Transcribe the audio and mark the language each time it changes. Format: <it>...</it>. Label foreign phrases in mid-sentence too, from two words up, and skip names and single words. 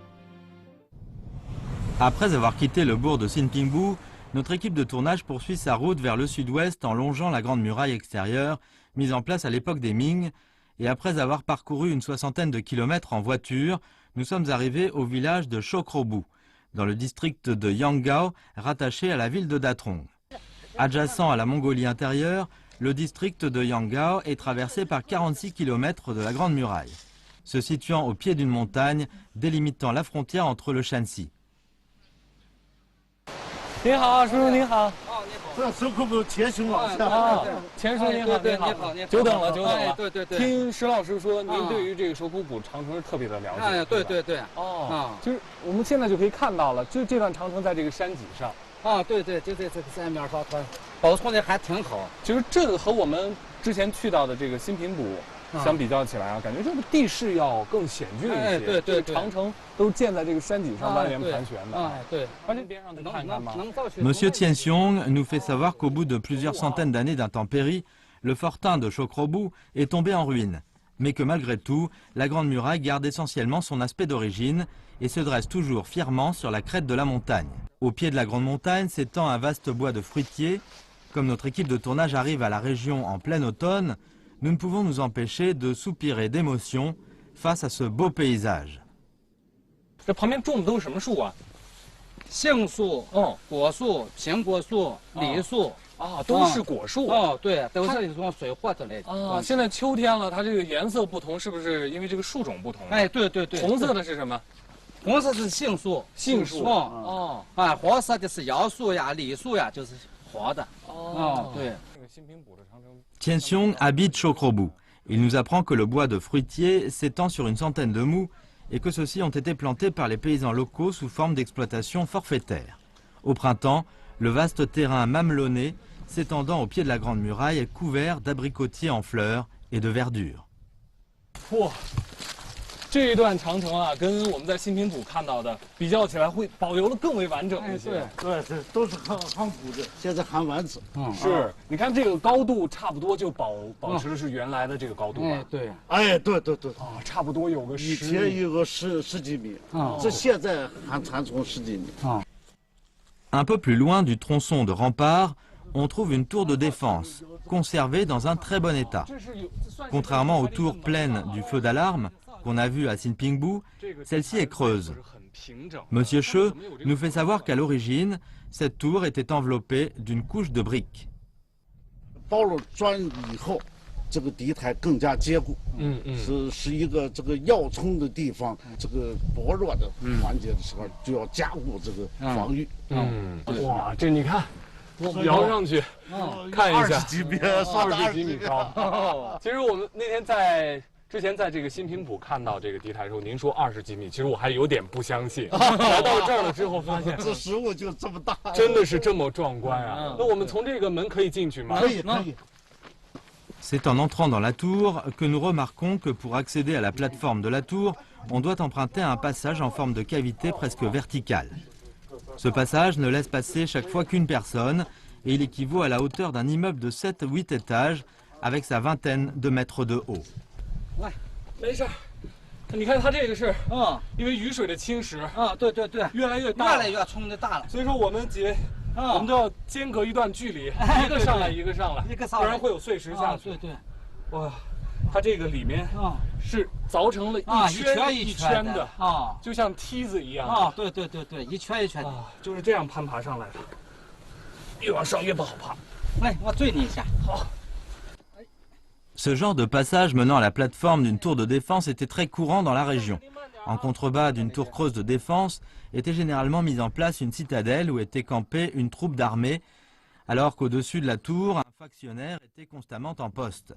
<fr>Après avoir quitté le bourg de Xinpingbu, notre équipe de tournage poursuit sa route vers le sud-ouest en longeant la Grande Muraille extérieure, mise en place à l'époque des Ming, et après avoir parcouru une 60aine de kilomètres en voiture, nous sommes arrivés au village de Shokrobu, dans le district de Yanggao, rattaché à la ville de Datrong. Adjacent à la Mongolie intérieure, le district de Yanggao est traversé par 46 km de la Grande Muraille, se situant au pied d'une montagne délimitant la frontière entre le Shanxi.</fr> <zh>您好，叔叔您好。这收购部前胸往下。啊，钱叔您好，您好，久等了，久等了。对对对。听石老师说，您对于这个蛇骨堡长城是特别的了解。哎，对对对。哦，就是我们现在就可以看到了，就这段长城在这个山脊上。啊，对对，就在这个山面上，它保存的还挺好。其实这个和我们之前去到的这个新平堡相比较起来啊，感觉这个地势要更险峻一些。哎，对对对。长城都是建在这个山脊上，蜿蜒盘旋的。哎，对。而且边上再看看吗？</zh> <fr>Monsieur Tianxiong nous fait savoir qu'au bout de plusieurs centaines d'années d'intempéries, le fortin de Shokrobu est tombé en ruine, mais que malgré tout, la Grande Muraille garde essentiellement son aspect d'origine et se dresse toujours fièrement sur la crête de la montagne. Au pied de la Grande Montagne s'étend un vaste bois de fruitiers. Comme notre équipe de tournage arrive à la région en plein automne, nous ne pouvons nous empêcher de soupirer d'émotion face à ce beau paysage.</fr> <zh>这旁边种的都是什么树啊？杏树、果树、苹果树、梨树啊，都是果树。哦，对，都是一种水货之类的。啊，现在秋天了，它这个颜色不同，是不是因为这个树种不同？哎，对对对。红色的是什么？红色是杏树。杏树。哦。啊，黄色的是杨树呀、梨树呀，就是黄的。哦，对。</zh> <fr>Tianxiong habite Shokrobu. Il nous apprend que le bois de fruitier s'étend sur une centaine de mous et que ceux-ci ont été plantés par les paysans locaux sous forme d'exploitation forfaitaire. Au printemps, le vaste terrain mamelonné, s'étendant au pied de la Grande Muraille, est couvert d'abricotiers en fleurs et de verdure.</fr> <zh>这一段长城啊，跟我们在新平堡看到的比较起来，会保留的更为完整一些。对，都是很古的，现在还完整。是，你看这个高度差不多就保持的是原来的这个高度吧？哎，对。哎，对对对。啊，差不多有个以前有个十几米，这现在还残存10几米。</zh> <fr>Un peu plus loin du tronçon de rempart, on trouve une tour de défense, conservée dans un très bon état. Contrairement aux tours pleines du feu d'alarme qu'on a vu à Xinpingbu, celle-ci est creuse. Monsieur Che nous fait savoir qu'à l'origine, cette tour était enveloppée d'une couche de briques.</fr> <zh>包了砖以后，这个敌台更加坚固。是一个这个要冲的地方，这个薄弱的环节的时候，就要加固这个防御。哇，这你看，摇上去，看一下，20几米， 20几米高。其实我们那天之前在这个新平堡看到这个敌台的时候，您说20几米，其实我还有点不相信。来到这儿了之后，发现这食物就这么大，真的是这么壮观啊！那我们从这个门可以进去吗？可以，可以。</zh> <fr>C'est en entrant dans la tour que nous remarquons que pour accéder à la plateforme de la tour, on doit emprunter un passage en forme de cavité presque verticale. Ce passage ne laisse passer chaque fois qu'une personne et il équivaut à la hauteur d'un immeuble de 7 ou 8 étages avec sa vingtaine de mètres de haut.</fr> <zh>没事，你看它这个是，因为雨水的侵蚀，对对对，越来越大，越来越冲的大了。所以说我们就要间隔一段距离，一个上来一个上来，不然会有碎石下去。对对，哇，它这个里面是凿成了一圈的就像梯子一样。对对对对，一圈一圈的，就是这样攀爬上来的，越往上越不好爬。来，我追你一下。好。</zh> <fr>Ce genre de passage menant à la plateforme d'une tour de défense était très courant dans la région. En contrebas d'une tour creuse de défense était généralement mise en place une citadelle où était campée une troupe d'armée, alors qu'au-dessus de la tour, un factionnaire était constamment en poste.</fr>